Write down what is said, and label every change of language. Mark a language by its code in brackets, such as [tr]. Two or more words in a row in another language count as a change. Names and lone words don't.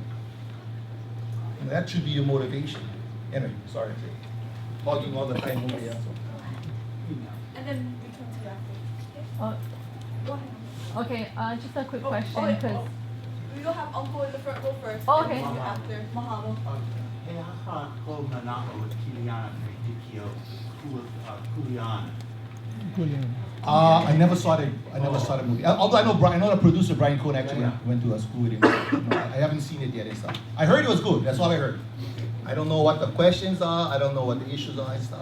[en] And that should be your motivation. Anyway, sorry. Talking all the time over here. And then we come to you after. Go ahead. Okay, just a quick question, wait, because We will have Uncle in the front row first. Oh, and okay. then you after. Mahalo. [haw] He aha ko manako with Kiliana Tikio, [en] who was [haw] Kuliana. [en] I never saw the movie. Although I know the producer Brian Cohn actually went to a school with him. No, I haven't seen it yet and stuff. I heard it was good. That's all I heard. I don't know what the questions are. I don't know what the issues are and stuff.